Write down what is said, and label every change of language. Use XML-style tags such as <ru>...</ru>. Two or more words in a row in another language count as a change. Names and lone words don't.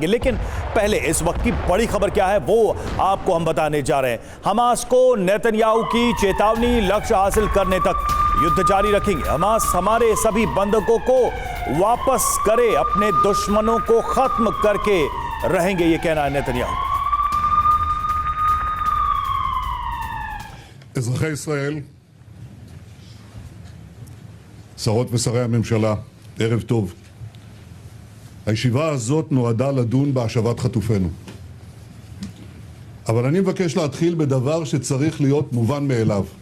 <hi>लेकिन पहले इस वक्त की बड़ी खबर क्या है वो आपको हम बताने जा रहे हैं। हमास को नेतन्याहू की चेतावनी, लक्ष्य हासिल करने तक युद्ध जारी रखेंगे। हमास हमारे सभी बंधकों को वापस करे, अपने दुश्मनों को खत्म करके रहेंगे, ये कहना है नेतन्याहू।</hi> <he>אזרחי ישראל, שרות ושרי הממשלה, ערב טוב. הישיבה הזאת נועדה לדון בהשבת חטופינו. אבל אני מבקש להתחיל בדבר שצריך להיות מובן מאליו.</he>